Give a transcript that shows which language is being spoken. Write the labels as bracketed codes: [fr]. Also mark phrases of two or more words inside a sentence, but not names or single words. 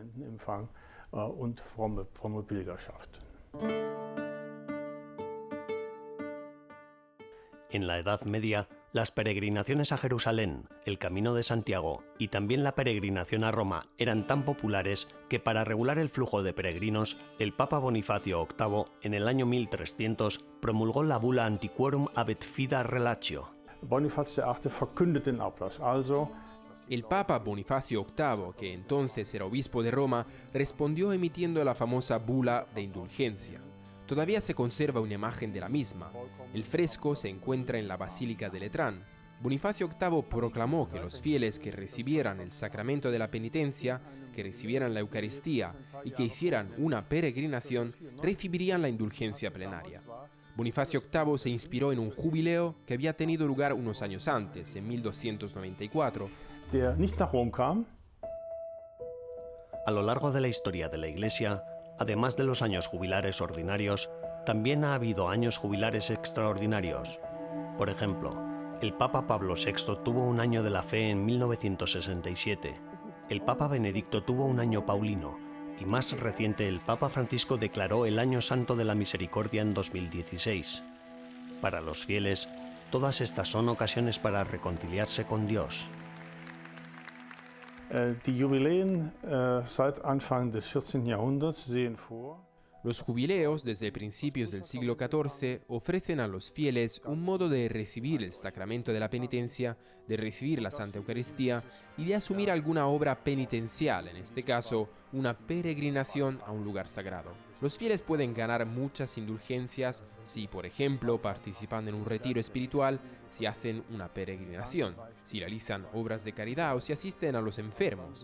[es] En la Edad Media, las peregrinaciones a Jerusalén, el Camino de Santiago y también la peregrinación a Roma eran tan populares que para regular el flujo de peregrinos, el Papa Bonifacio VIII, en el año 1300, promulgó la bula Antiquorum Abet Fida Relatio. [de] Bonifaz VIII verkündet den Ablass, also [es] el Papa Bonifacio VIII, que entonces era obispo de Roma, respondió emitiendo la famosa bula de indulgencia. Todavía se conserva una imagen de la misma. El fresco se encuentra en la Basílica de Letrán. Bonifacio VIII proclamó que los fieles que recibieran el sacramento de la penitencia, que recibieran la Eucaristía y que hicieran una peregrinación, recibirían la indulgencia plenaria. Bonifacio VIII se inspiró en un jubileo que había tenido lugar unos años antes, en 1294. [de] Der nicht nach Rom kam. [es] A lo largo de la historia de la Iglesia, además de los años jubilares ordinarios, también ha habido años jubilares extraordinarios. Por ejemplo, el Papa Pablo VI tuvo un año de la fe en 1967, el Papa Benedicto tuvo un año paulino, y más reciente el Papa Francisco declaró el Año Santo de la Misericordia en 2016. Para los fieles, todas estas son ocasiones para reconciliarse con Dios. [de] Die Jubiläen seit Anfang des 14. Jahrhunderts sehen vor. [es] Los jubileos, desde principios del siglo XIV, ofrecen a los fieles un modo de recibir el sacramento de la penitencia, de recibir la Santa Eucaristía y de asumir alguna obra penitencial, en este caso, una peregrinación a un lugar sagrado. Los fieles pueden ganar muchas indulgencias si, por ejemplo, participan en un retiro espiritual, si hacen una peregrinación, si realizan obras de caridad o si asisten a los enfermos.